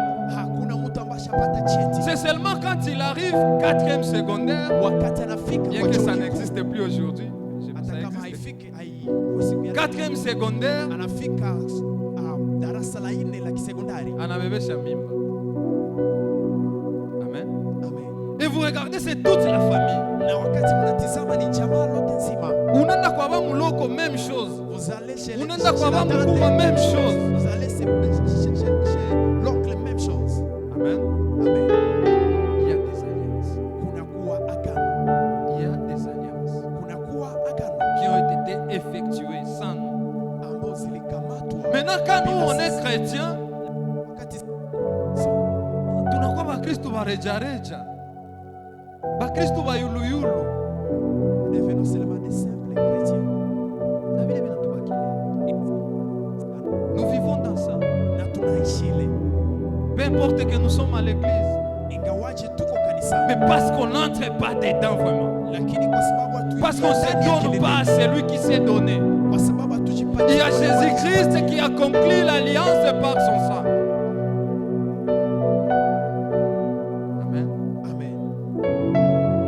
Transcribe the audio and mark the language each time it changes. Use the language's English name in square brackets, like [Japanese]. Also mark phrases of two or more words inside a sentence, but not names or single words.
[French] C'est seulement quand il arrive 4e secondaire, bien que ça n'existe plus aujourd'hui. 4e secondaire, [Swahili] anabebe shamimba. [French] Amen. Et vous regardez, c'est toute la famille. [Swahili] Unaenda kwa ba muloko, [French] même chose. [Swahili] Unaenda kwa ba mkubwa, [French] même chose. L'oncle, même chose. Amen. Amen. Il y a des alliances. Il y a des alliances qui ont été effectuées sans nous. Maintenant, quand nous on est chrétiens, [Swahili] tunakuwa bakristo ba rejareja, bakristo ba yuluyulu. [French] Devenons seulement des simples chrétiens. Nous vivons dans ça. Peu importe que nous sommes à l'église, mais parce qu'on n'entre pas dedans vraiment, parce qu'on ne se donne pas à celui qui s'est donné. Il y a Jésus-Christ qui a conclu l'alliance par son sang. Amen. Amen.